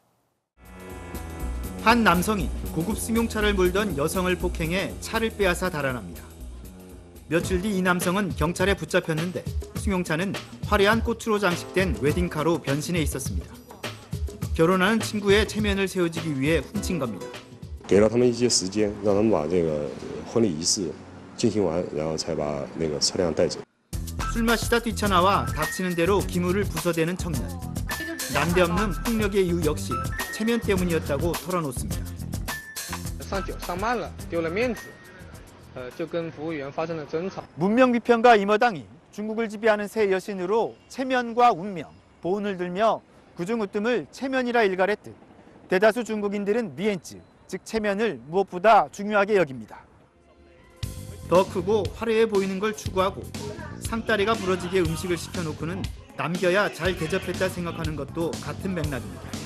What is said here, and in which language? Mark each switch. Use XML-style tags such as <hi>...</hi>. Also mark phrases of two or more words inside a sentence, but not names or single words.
<ko>한 남성이 고급 승용차를 몰던 여성을 폭행해 차를 빼앗아 달아납니다. 며칠 뒤 이 남성은 경찰에 붙잡혔는데 승용차는 화려한 꽃으로 장식된 웨딩카로 변신해 있었습니다. 결혼하는 친구의 체면을 세워주기 위해 훔친 겁니다.</ko> <zh>给了他们一些时间，让他们把这个婚礼仪式进行完，然后才把那个车辆带走。</zh> <ko>술 마시다 뛰쳐나와 닥치는 대로 기물을 부숴대는 청년. 난데없는 폭력의 이유 역시 체면 때문이었다고 털어놓습니다.</ko> <zh>上酒上慢了，丢了面子，就跟服务员发生了争吵。</zh> <ko>문명 비평가 임어당이 중국을 지배하는 새 여신으로 체면과 운명, 보온을 들며 구중우뜸을 체면이라 일갈했듯 대다수 중국인들은 미엔즈, 즉 체면을 무엇보다 중요하게 여깁니다. 더 크고 화려해 보이는 걸 추구하고 상다리가 부러지게 음식을 시켜놓고는 남겨야 잘 대접했다 생각하는 것도 같은 맥락입니다.</ko>